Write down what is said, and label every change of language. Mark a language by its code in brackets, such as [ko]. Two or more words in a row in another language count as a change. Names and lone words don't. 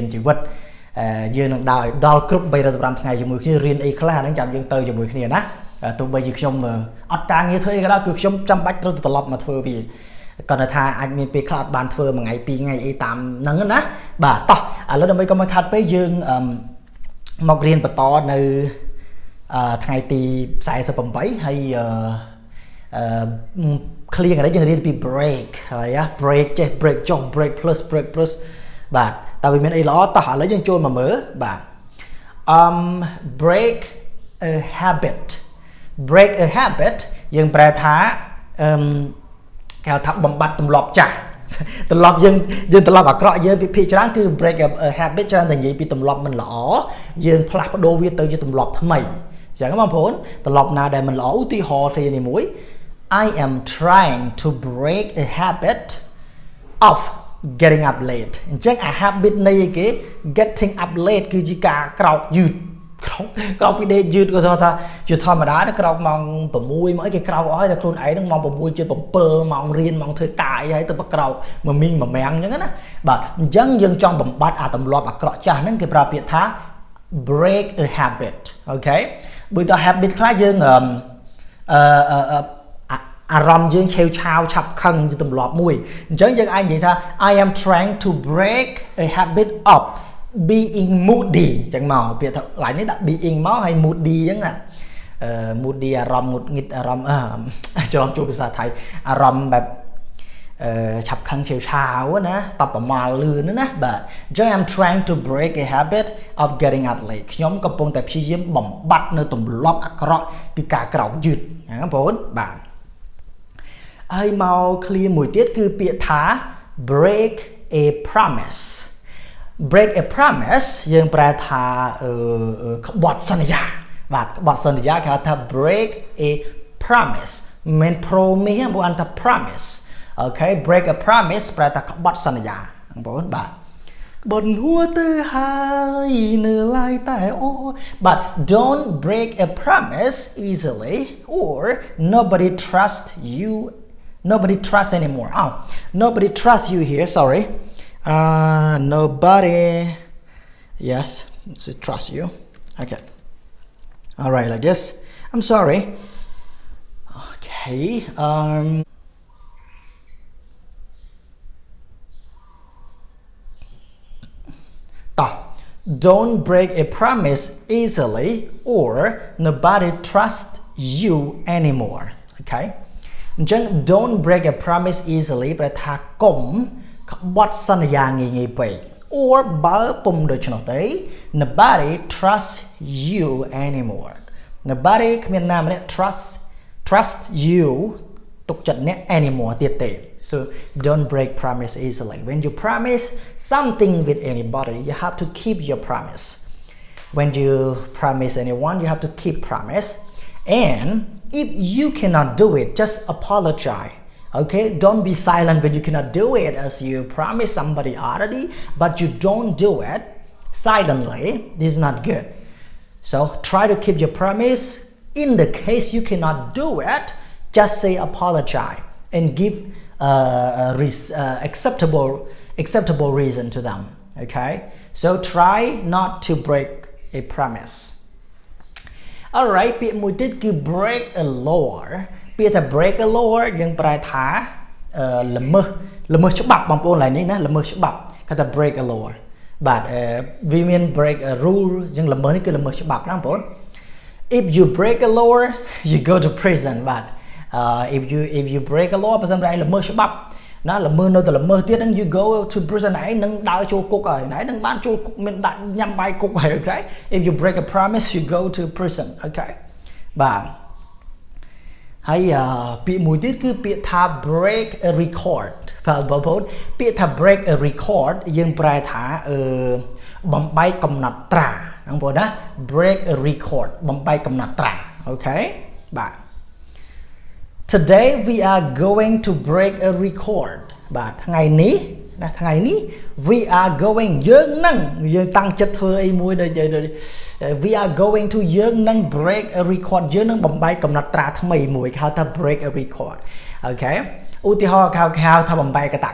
[km] ជីវិតយើងនឹងដើរដល់គ្រប់315ថ្ងៃជាមួយគ្នារៀនអីខ្លះហ្នឹងចាំយើងទៅជាមួយគ្នាណាទោះបីជាខ្ញុំអត់ការងារធ្វើអីក៏ដោយគឺខ្ញុំចាំបាច់ត្រូវត្រឡប់មកធ្វើវាគាត់ថាអាចមានពេលខ្លះអត់បានធ្វើមួយថ្ងៃពីរថ្ងៃអីតាមហ្នឹងណាបាទតោះឥឡូវដើម្បីកុំឲ្យខាត់ពេកយើងមករៀនបន្តនៅថ្ងៃទី48ហើយ clear ហ្នឹងយើងរៀនពី break ហើយ break ចេះ break ចុះ [en] break plus [km] បាទតើវាមានអីល្អតោះឥឡូវយើងចូលមកមើលបាទ [en] break a habit [km] យើងប្រែថាគេហៅថាបំបត្តិទម្លាប់ចាស់ទម្លាប់យើងទម្លាប់អាក្រក់យើងពីភាគច្រើនគឺ [en] break a habit [km] ច្រើនតែនិយាយពីទម្លាប់មិនល្អយើងផ្លាស់ប្ដូរវាទៅ ជាទម្លាប់ថ្មីអញ្ចឹងបងប្អូនទម្លាប់ណាដែលមិនល្អឧទាហរណ៍គ្នានេះមួយ [en] I am trying to break a habit of getting up late [km] អញ្ចឹងអា habit នៃគេ [en] getting up late [km] គឺជាការក្រោកយឺតក្រោកពីដេកយឺតក៏ថាជាធម្មតាក្រោកម៉ោង6មកអីគេក្រោកអស់ហើយតែខ្លួនឯងហ្នឹងម៉ោង6ជិត7ម៉ោងរៀនម៉ោងធ្វើការអីហើយទៅក្រោកមួយមីងមួយមាំងអញ្ចឹងណាបាទអញ្ចឹងយើងចង់បំបត្តិអាទម្លាប់អាក្រក់ចាស់ហ្នឹងគេប្រើពាក្យថា [en] break a habit [km] អូខេបើតើ habit ខ្លះយើង អារម្មណ៍យើងឆេវឆាវឆាប់ខឹងជាទម្លាប់មួយអញ្ចឹងយើងអាចនិយាយថា [en] I am trying to break a habit of being moody [km] អញ្ចឹងមកពាក្យថាឡាយនេះដាក់ being មកហើយ moody អញ្ចឹងណាmoody អារម្មណ៍ងុតងឹតអារម្មណ៍ច្រឡំជួបភាសាថៃអារម្មណ៍បែបឆាប់ខឹងឆេវឆាវណាតបប្រមាលលឿនណាបាទអញ្ចឹង [en] I'm trying to break a habit of getting up late [km] ខ្ញុំកំពុងតែព្យាយាមបំបត្តិនៅទម្លាប់អាក្រក់ពីការក្រោកយឺតហ្នឹងបងប្អូនបាទហើយមក clear មួយទៀតគឺពាក្យថា [en] break a promise [km] យើងប្រែថាក្បត់សន្យាបាទក្បត់សន្យាគេហៅថា [en] break a promise [km] មិន promise បងប្អូនថា [en] promise អូខេ break a promise [km] ប្រែថាក្បត់សន្យាបងប្អូនបាទក្បត់ហួរទៅហើយនៅឡើយតែអូ [en] but don't break a promise easily or nobody trusts anymore nobody trusts you here sorry nobody yes trust you okay all right like this I'm sorry okay don't break a promise easily or nobody trusts you anymore okay អញ្ចឹង don't break a promise easily [km] ប្រែថាកុំក្បត់សន្យា ងាយពេក [en] or [km] បើពុំដូច្នោះទេ [en] nobody trusts you anymore nobody [km] គ្មានណាម្នាក់ [en] trust you ទុក [km] ចិត្តអ្នក [en] anymore ទៀតទេ so don't break promise easily when you promise something with anybody you have to keep your promise when you promise anyone you have to keep promise and if you cannot do it just apologize okay don't be silent when you cannot do it as you promise somebody already but you don't do it silently. This is not good. So try to keep your promise. In the case you cannot do it, just say apologize and give acceptable reason to them. Okay, so try not to break a promise. Alright, [km] ពាក្យមួយទៀតគឺ [en] break a law [km] ពាក្យថា [en] break a law [km] យើងប្រែថាល្មើសច្បាប់បងប្អូនឡើយនេះណាល្មើសច្បាប់គេថា [en] break a law [km] បាទ [en] we mean break a rule [km] យើងល្មើសនេះគឺល្មើសច្បាប់ណាបងប្អូន [en] if you break a law you go to prison បាទ if you break a law [km] បើមិនឯង ល្មើសច្បាប់ណាល្មើសនៅតែល្មើសទៀតហ្នឹង [en] you go to prison [km] ឯងនឹងដើរចូលគុកហើយឯងនឹងបានចូលគុកមានដាក់ញ៉ាំបាយគុកហើយ [en] okay if you break a promise you go to prison [km] okay បាទហើយពាក្យមួយទៀតគឺពាក្យថា [en] break a record [km] បងប្អូនពាក្យថា [en] break a record [km] យើងប្រែថាបំបែកកំណត់ត្រាបងប្អូនណា [en] break a record [km] បំបែកកំណត់ត្រា okay បាទ [en] Today we are going to break a record [km] បាទថ្ងៃនេះណា [en] we are going [km] យើងតាំងចិត្តធ្វើអីមួយដូច [en] we are going to [km] យើងនឹង [en] break a record [km] យើងនឹងបំបែកកំណត់ត្រាថ្មីមួយគេហៅថា [en] break a record [km] អូខេឧទាហរណ៍គេហៅថាបំបែកកត